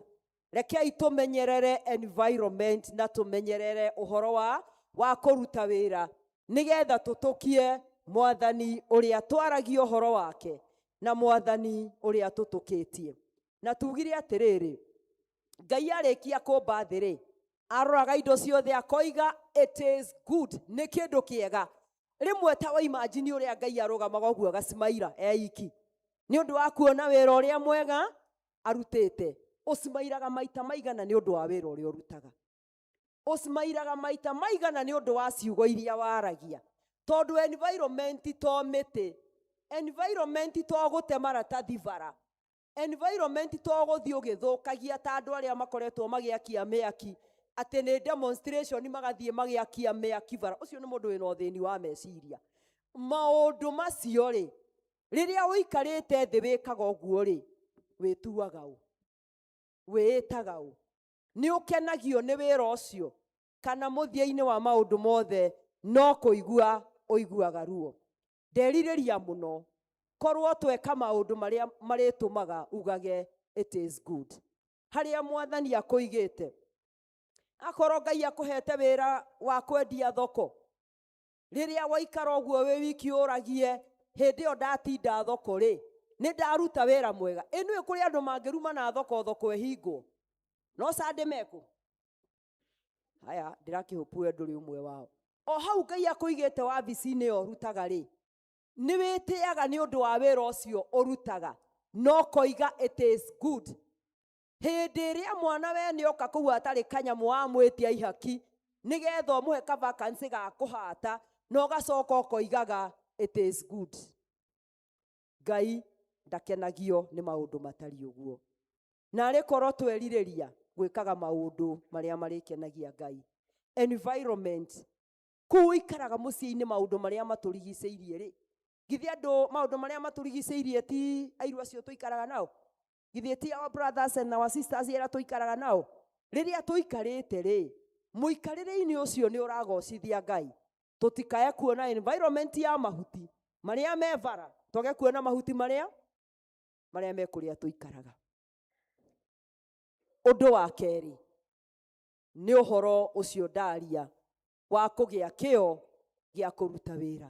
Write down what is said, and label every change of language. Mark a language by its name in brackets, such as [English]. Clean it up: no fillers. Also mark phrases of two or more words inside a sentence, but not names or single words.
[Kikuyu] Rekei tũmenyerere environment na tũmenyerere ũhoro wa kũruta wĩra, nĩgetha tũtũkie Mwathani ũrĩa twaragia ũhoro wake na Mwathani ũrĩa tũtũkĩtie. Na tugire atĩrĩrĩ, Ngai arĩkia kũmba thĩ rĩ, aroraga indo ciothe akoiga [English] it is good, [Kikuyu] nĩ kĩndũ kĩega. Rĩmwe ta wa imagine ũrĩa Ngai arũgamaga ũguo agacimaira eiki, nĩ ũndũ wa kuona wĩra ũrĩa mwega arutĩte. Ũcimairaga maita maigana nĩ ũndũ wa wĩra ũrĩa ũrutaga, ũcimairaga maita maigana nĩ ũndũ wa ciugo iria waragia, tondũ environment to mĩtĩ, environment to gũte maratathi bara, environment to gũthiĩ ũgĩthũkagia ta andũ arĩa makoretwo magĩakia mĩaki, atĩ nĩ demonstration magathiĩ magĩakia mĩaki bara. Ũcio nĩ mũndũ wĩna ũthĩni wa meciria. Maũndũ macio rĩ, rĩrĩa ũikarĩte thĩ wĩkaga ũguo rĩ, wĩtuaga ũ, wĩĩtaga ũ, nĩ ũkenagio nĩ wĩra ũcio, kana mũthia-inĩ wa maũndũ mothe no kũigua ũiguaga ruo. Nderirĩria mũno korwo tweka maũndũ marĩa marĩtũmaga ugage [English] it is good. [Kikuyu] Harĩa Mwathani akũigĩte, akorwo Ngai akũhete wĩra wa kwendia thoko, rĩrĩa waikara ũguo wĩ wiki ũragie hĩndĩ ĩyo ndatinda thoko rĩ, nĩ ndaruta wĩra mwega. Ĩnĩ kũrĩ andũ mangĩruma na thoko ĩhingwo, no Sunday mekũ? Haya, ndĩrakĩhopu we ndũrĩ ũmwe wao. O hau Ngai akũigĩte wabici-inĩ ĩyo ũrutaga rĩ, nĩ wĩtĩaga nĩ ũndũ wa wĩra ũcio ũrutaga, no koiga [English] it is good. [Kikuyu] Hĩndĩ ĩrĩa mwana we nĩ oka kũu atarĩ kanyamũ wa mwĩtia ihaki, nĩgetha ũmũhe ka vacancy ga kũhata, na ũgacoka ũkoigaga [English] it is good. [Kikuyu] Ngai ndakenagio nĩ maũndũ matari ũguo. Na arĩ korwo twerirĩria gwĩkaga maũndũ marĩa marĩkenagia Ngai. Environment, kũu ikaraga mũciĩ-inĩ maũndũ marĩa matũrigicĩirie rĩ, githĩ andũ maũndũ marĩa matũrigicĩirie ti airũ acio tũikaraga nao, githĩ ti [English] our brothers and our sisters [Kikuyu] ĩrĩa tũikaraga nao? Rĩrĩa tũikarĩte rĩ, mũikarĩre-inĩ ũcio nĩ ũragocithia Ngai. Tũtikae kuona environment ya mahuti marĩa me bara, toge kuona mahuti marĩa me kũrĩa tũikaraga. Ũndũ wa kerĩ nĩ ũhoro ũcio ndaria wa kũgĩa kĩo gĩa kũruta wĩra.